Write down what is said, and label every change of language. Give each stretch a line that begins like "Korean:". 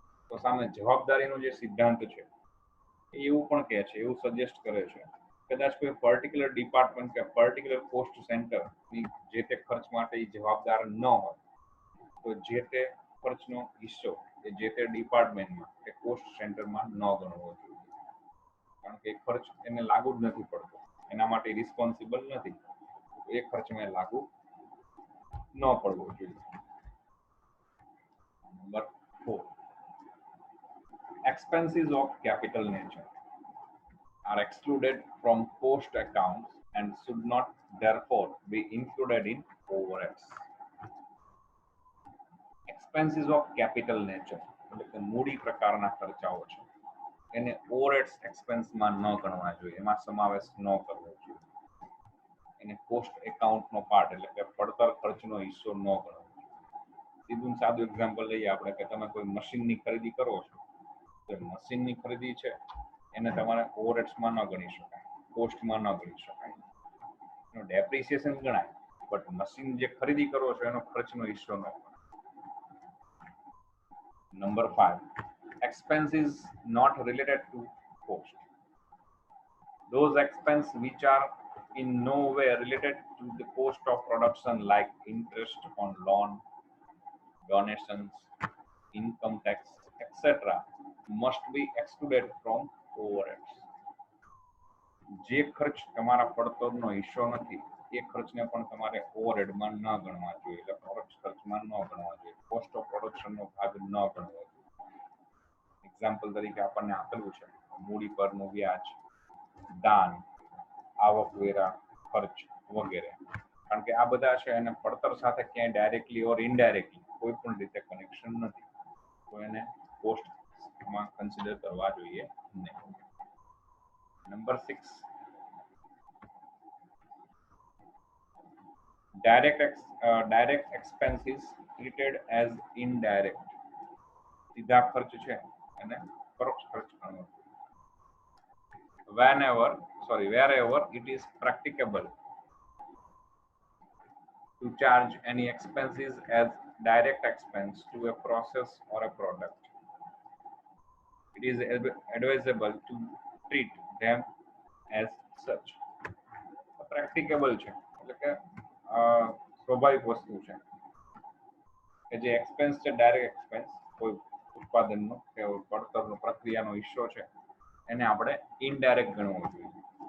Gujarati: તો સામે જવાબદારીનો જે સિદ્ધાંત છે એવું પણ કહે છે, એવું સજેસ્ટ કરે છે, કદાચ કોઈ પર્ટિક્યુલર ડિપાર્ટમેન્ટ કે પર્ટિક્યુલર કોસ્ટ સેન્ટર જે તે ખર્ચ માટે જવાબદાર ન હોય, તો જે તે ખર્ચનો હિસ્સો એ જે તે ડિપાર્ટમેન્ટમાં કે કોસ્ટ સેન્ટરમાં ન ગણવો જોઈએ, કારણ કે ખર્ચ એને લાગુ જ નથી પડતો, એના માટે રિસ્પોન્સિબલ નથી, એ ખર્ચમાં લાગુ ન પડવો જોઈએ. Number 4,
English: expenses of capital nature are excluded from cost accounts and should not therefore be included in overheads. Expenses of capital nature
Gujarati: એટલે કે મૂડી પ્રકારના ખર્ચાઓ છે, એને ઓવરહેડ્સ એક્સપેન્સમાં ન ગણવા જોઈએ, એમાં સમાવેશ ન કરવો જોઈએ, એને કોસ્ટ એકાઉન્ટનો પાર્ટ એટલે કે પડતર ખર્ચનો હિસ્સો ન ગણવો જોઈએ. સીધું સાદું એક્ઝામ્પલ લઈએ આપણે કે તમે કોઈ મશીનની ખરીદી કરો છો, તો મશીનની ખરીદી છે એને તમારે ઓવરહેડ્સમાં ન ગણી શકાય, કોસ્ટમાં ન ગણી શકાય, એનો ડેપ્રિસિએશન ગણાય, બટ મશીન જે ખરીદી કરો છો એનો ખર્ચનો હિસ્સો ન ગણાય.
English: Number 5, expenses not related to cost. Those expenses which are in no way related to the cost of production, like interest on loan, donations, income tax, etc., must be excluded from overheads.
Gujarati: જે ખર્ચ તમારા પડતરનો હિસ્સો નથી એ ખર્ચને પણ તમારે ઓવરહેડમાં ન ગણવા જોઈએ, એટલે પ્રોડક્ટ ખર્ચમાં ન ગણવા જોઈએ, કોસ્ટ ઓફ પ્રોડક્શનનો ભાગ ન ગણવો જોઈએ. એક્ઝામ્પલ તરીકે આપણને આપેલું છે મૂડી પરનું વ્યાજ, દાન, આવકવેરા ખર્ચ વગેરે, કારણ કે આ બધા છે એને પડતર સાથે ક્યાંય
English: directly or indirectly
Gujarati: કોઈ પણ રીતે કનેક્શન નથી, તો એને કોસ્ટમાં કન્સિડર કરવા જોઈએ નહીં.
English: Number 6, direct expenses treated as indirect.
Gujarati: સીધા ખર્ચ છે એને પરોક્ષ ખર્ચ ગણવો.
English: Wherever it is practicable to charge any expenses as direct expense to a process or a product, it is advisable to treat them as such.
Gujarati: પ્રેક્ટિકેબલ છે એટલે કે સ્વાભાવિક વસ્તુ છે કે જે એક્સપેન્સ છે ડાયરેક્ટ એક્સપેન્સ કોઈ ઉત્પાદનનો કે પડતરનો પ્રક્રિયાનો હિસ્સો છે એને આપણે ઇનડાયરેક્ટ ગણવો જોઈએ.